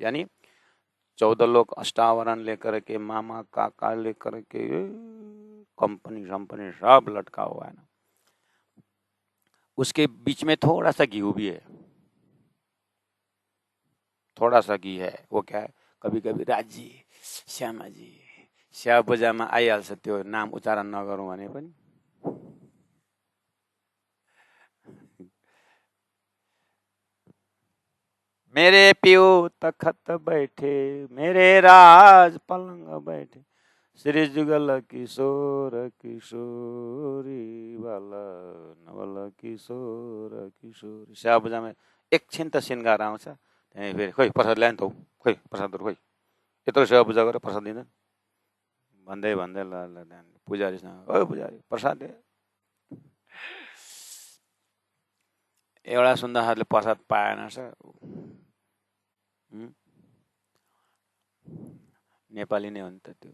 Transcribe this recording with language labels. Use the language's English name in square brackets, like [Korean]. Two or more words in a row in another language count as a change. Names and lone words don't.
[Hindi] यानी 14 लोग अष्टावरण लेकर के, मामा काका लेकर के कंपनी शंपनी सब लटका हुआ है ना। उसके बीच में थोड़ा सा घी भी है, थोड़ा सा घी है। वो क्या है, कभी कभी [Nepali] राजी श्यामाजी स्या पूजामा आइहाल्छ, त्यो नाम उच्चारण नगरौँ भने पनि। [Hindi] मेरे पियो तखत बैठे, मेरे राज पलंग बैठे, श्री जुगल किशोर किशोरी वाला नवल किशोर किशोरी। [Nepali] स्या पूजामा एकछिन त सिँगार आउँछ, त्यहाँदेखि फेरि खोइ प्रसाद ल्यायो नि त हौ, खोइ प्रसादहरू खोइ, यत्रो सेवा पूजा गरेर प्रसाद दिँदैन भन्दै भन्दै ल पुजारीसँग, ओ पुजारी प्रसाद दे। एउटा सुन्दाखारले प्रसाद पाएन सर, नेपाली नै हो नि त त्यो।